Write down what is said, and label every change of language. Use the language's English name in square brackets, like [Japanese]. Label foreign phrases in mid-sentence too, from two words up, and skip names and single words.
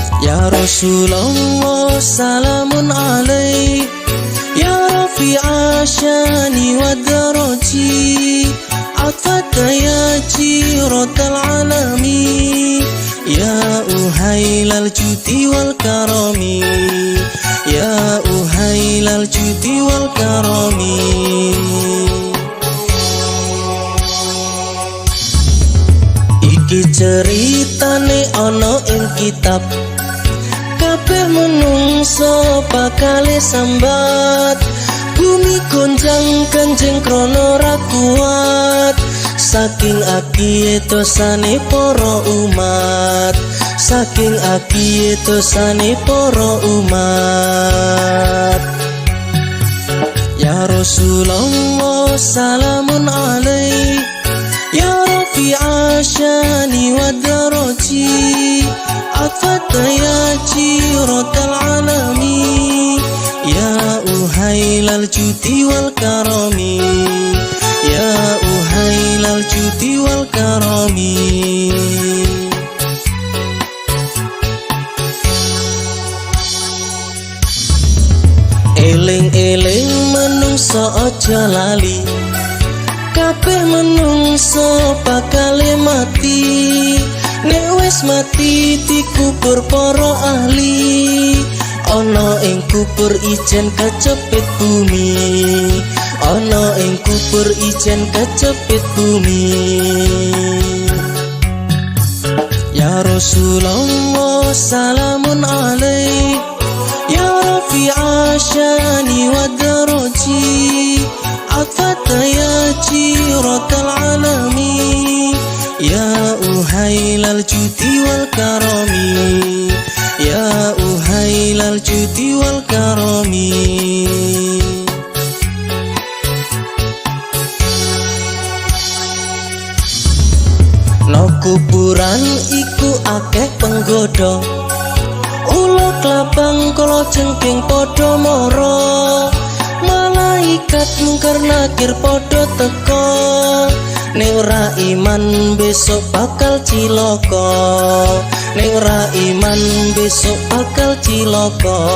[Arabic] يا رسول الله سلام عليك، يا رفيع الشان والدرج، عطفة يا جيرة العالم، يا أهيل الجود والكرم، يا أهيل الجود والكرم. [Javanese] Iki ceritane ana ing kitab, kabeh menungso bakale sambat, bumi gonjang ganjeng krono ra kuat, saking akiye dosane para umat, saking akiye dosane para umat. [Arabic] يا رسول الله سلام عليك، يا رفيع الشان والدرج، عطفة يا جيرة العالم، يا أهيل الجود والكرم، يا أهيل الجود والكرم. [Javanese] Eling-eling menungso aja lali, kabeh menungso bakale mati, nek wis mati dikubur para ahli, ana ing kubur ijen kecepit bumi, ana ing kubur ijen kecepit bumi. [Arabic] يا رسول الله سلام عليك، يا رفيع الشان والدرج، عطفة يا جيرة العالم، يا أهيل الجود والكرم، يا أهيل الجود والكرم. [Javanese] No kuburan iku akeh penggoda, ulo klabang kala jengking padha mara, malaikat mungkar nakir padha teka, nek ora iman besok bakal cilaka, nek ora iman besok bakal cilaka.